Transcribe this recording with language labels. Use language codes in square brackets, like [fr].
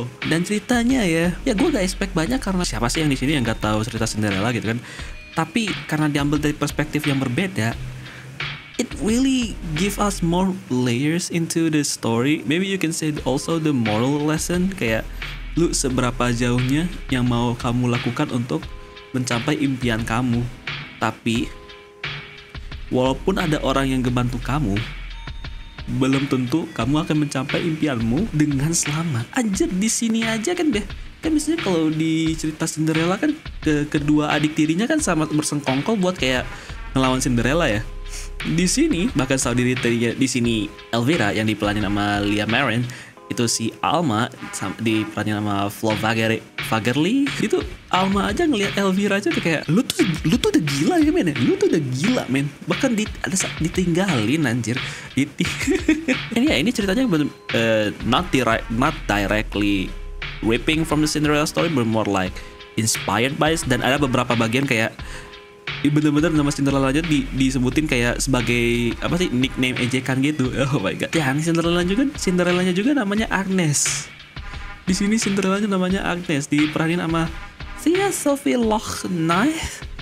[id] Dan ceritanya ya gue gak expect banyak, karena siapa sih yang di sini yang gak tahu cerita Cinderella gitu kan. Tapi karena diambil dari perspektif yang berbeda, [en] it really give us more layers into the story. Maybe you can say also the moral lesson, [id] kayak lu seberapa jauhnya yang mau kamu lakukan untuk mencapai impian kamu. Tapi walaupun ada orang yang ngebantu kamu, belum tentu kamu akan mencapai impianmu dengan selamat. Anjir, di sini aja kan deh. Kan biasanya kalau di cerita Cinderella kan kedua adik tirinya kan sama bersengkongkol buat kayak ngelawan Cinderella ya. Di sini bahkan saudari tirinya di sini Elvira yang diperanin sama Lia Marin, itu si Alma diperanin sama Flo Fagerly. Itu Alma aja ngelihat Elvira aja tuh kayak lu tuh udah gila ya men. Lu tuh udah gila men. Bahkan ditinggalin anjir. Ini ceritanya [en] not directly ripping from the Cinderella story, but more like inspired by it. [id] Dan ada beberapa bagian kayak bener-bener nama Cinderella aja disebutin kayak sebagai apa sih, nickname ejekan gitu. [en] Oh my god. [id] Yang Cinderellanya juga namanya Agnes. Di sini Cinderellanya namanya Agnes, diperanin sama Sophie Lochnight.